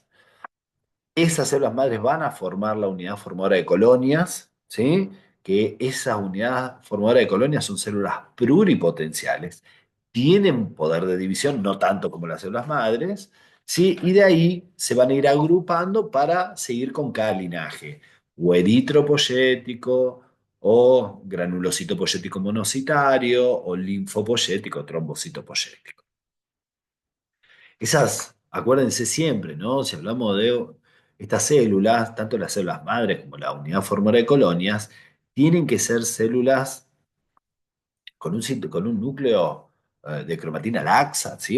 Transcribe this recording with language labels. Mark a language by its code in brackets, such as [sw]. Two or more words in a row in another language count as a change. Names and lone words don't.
[es] Esas células madres van a formar la unidad formadora de colonias, ¿sí? Que esas unidades formadoras de colonias son células pluripotenciales, tienen poder de división, no tanto como las células madres, ¿sí? Y de ahí se van a ir agrupando para seguir con cada linaje, o eritropoyético, o granulocito poyético monocitario, o linfopoyético, trombocito poyético. Esas, acuérdense siempre, ¿no? Si hablamos de estas células, tanto las células madres como la unidad formadora de colonias, tienen que ser células con un núcleo de cromatina laxa, ¿sí?